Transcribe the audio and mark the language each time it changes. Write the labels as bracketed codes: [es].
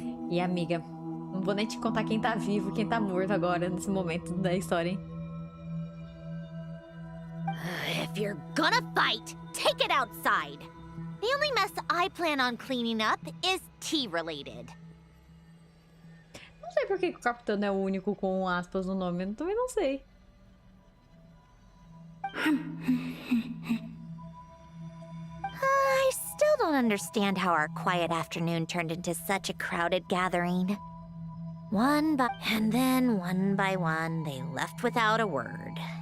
[pt] E amiga, não vou nem te contar quem tá vivo e quem tá morto agora, nesse momento da história, hein? [en] If you're gonna fight, take it outside. The only mess I plan on cleaning up is tea-related. [pt] Não sei por que o capitão é o único com aspas no nome, eu também não sei. [en] I still don't understand how our quiet afternoon turned into such a crowded gathering. And then one by one, they left without a word.